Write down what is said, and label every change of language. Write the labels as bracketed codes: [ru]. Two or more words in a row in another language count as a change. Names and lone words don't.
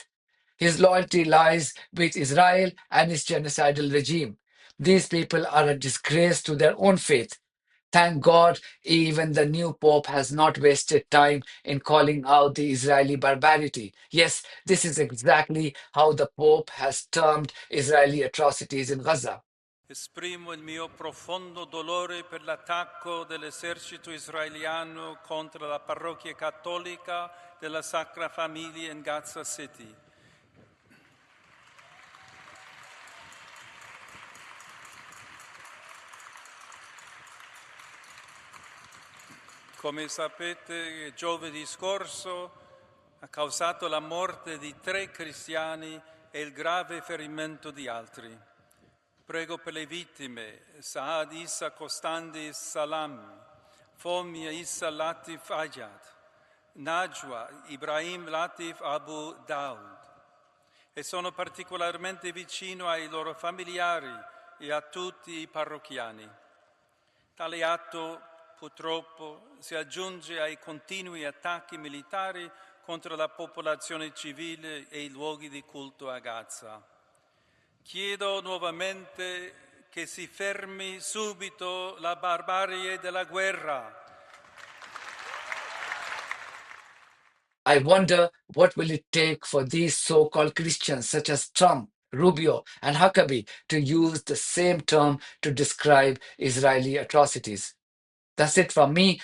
[en] His loyalty lies with Israel and its genocidal regime. These people are a disgrace to their own faith. Thank God, even the new Pope has not wasted time in calling out the Israeli barbarity. Yes, this is exactly how the Pope has termed Israeli atrocities in Gaza. [it] Esprimo il mio profondo dolore per l'attacco dell'esercito israeliano contro la parrocchia cattolica della Sacra Famiglia in Gaza City. Come sapete, giovedì scorso ha causato la morte di 3 cristiani e il grave ferimento di altri. Prego per le vittime: Saad Issa Costandi Salam, Fomia Issa Latif Ayad, Najwa Ibrahim Latif Abu Daud. E sono particolarmente vicino ai loro familiari e a tutti i parrocchiani. Tale atto purtroppo si aggiunge ai continui attacchi militari contro la popolazione civile e i luoghi di culto a Gaza. Chiedo nuovamente che si fermi subito la barbarie della guerra. [en] I wonder what will it take for these so-called Christians such as Trump, Rubio, and Huckabee to use the same term to describe Israeli atrocities. That's it from me.